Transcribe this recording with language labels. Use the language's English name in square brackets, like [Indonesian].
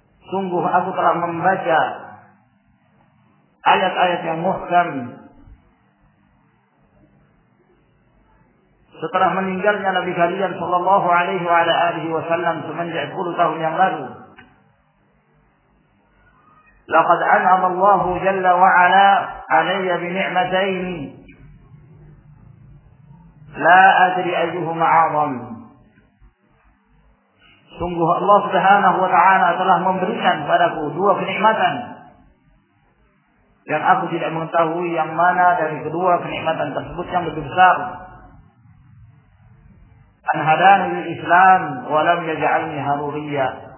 [Indonesian] Sungguh aku telah membaca ayat-ayat yang muhkam setelah meninggalnya Nabi kalian [Arabic] sallallahu alaihi wa ala alihi wa sallam [Indonesian] semenjak 10 tahun yang lalu. [Arabic] لقد أنعم الله جل وعلا علي بنعمتين لا أدري أيهما أعظم. [Indonesian] sungguh Allah Subhanahu wa taala telah memberikan padaku dua kenikmatan yang aku tidak mengetahui yang mana dari kedua kenikmatan tersebut yang lebih besar. [Arabic] An hadani lil Islam wa lam yaj'alni haruriyya.